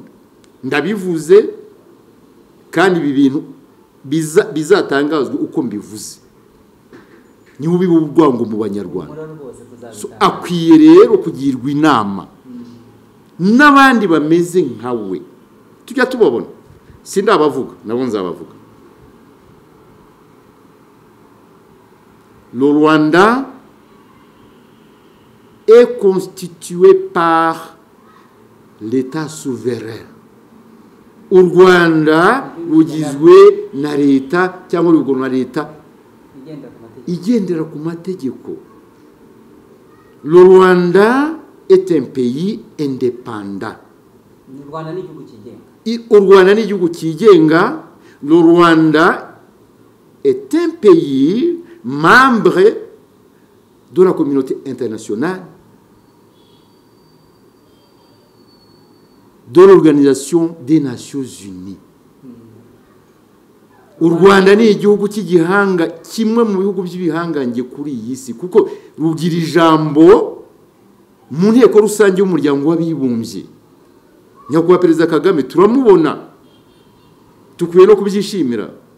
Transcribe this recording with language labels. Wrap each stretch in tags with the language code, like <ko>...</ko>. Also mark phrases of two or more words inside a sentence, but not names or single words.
<rw>Ndabivuze kandi ibi bintu bizatangazwa uko mbivuze. Ni ubiba urwango mu Banyarwanda. Akwiye rero kugirwa inama n'abandi bameze nkawe. Tujya tubabona, sindabavuga nabo nzabavuga.</rw> <fr>Le Rwanda est constitué par l'État souverain.</fr> <rw>U Rwanda rugizwe na leta cyangwa urugero na leta igendera ku mategeko.</rw> <fr>Le Rwanda est un pays indépendant.</fr> <rw>U Rwanda ni igihugu cyigenga.</rw> <fr>Le Rwanda est un pays membre de la communauté internationale, de l'Organisation des Nations Unies.</fr> <rw>U Rwanda ni igihugu cy'igihanga, kimwe mu bihugu by'ibihangange kuri iyi si, kuko rugira ijambo mu nteko rusange y'umuryango w'abibumbye. Nyakubahwa Perezida Kagame turamubona, tukwiye no kubyishimira.</rw>